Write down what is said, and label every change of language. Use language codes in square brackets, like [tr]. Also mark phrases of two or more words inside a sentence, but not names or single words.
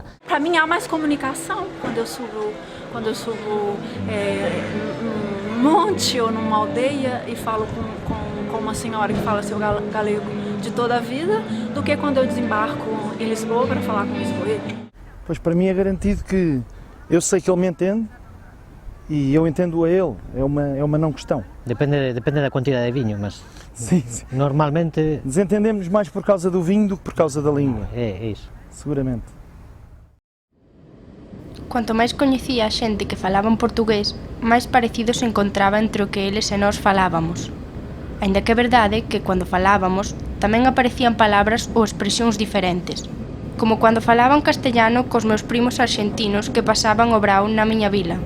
[pt] Para mim há mais comunicação quando eu subo num monte ou numa aldeia e falo com uma senhora que fala seu galego de toda a vida, do que quando eu desembarco em Lisboa para falar com lisboeta. Pois para mim é garantido que eu sei que ele me entende e eu entendo a ele, é uma não questão. Depende da quantidade de vinho, mas sim. Normalmente... Desentendemos mais por causa do vinho do que por causa da língua. É isso. Seguramente. [gl] Cuanto máis coñecía a xente que falaba en portugués, máis parecido se encontraba entre o que eles e nós falábamos. Aínda que é verdade que cando falábamos tamén aparecían palabras ou expresións diferentes, como cando falaban castellano cos meus primos arxentinos que pasaban o brao na miña vila.